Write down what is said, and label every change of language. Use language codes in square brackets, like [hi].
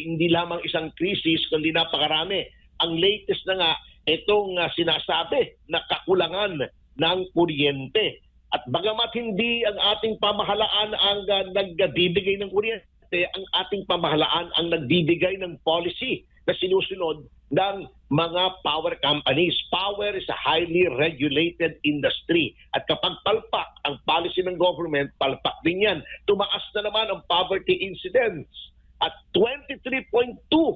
[tl] Hindi lamang isang krisis, kundi napakarami. Ang latest na nga, itong sinasabi na kakulangan ng kuryente. At bagamat hindi ang ating pamahalaan ang nagbibigay ng kuryente, ang ating pamahalaan ang nagbibigay ng policy na sinusunod ng mga power companies. [en] Power is a highly regulated industry. [tl] At kapag palpak ang policy ng government, palpak din yan. Tumaas na naman ang poverty incidence at 23.2%.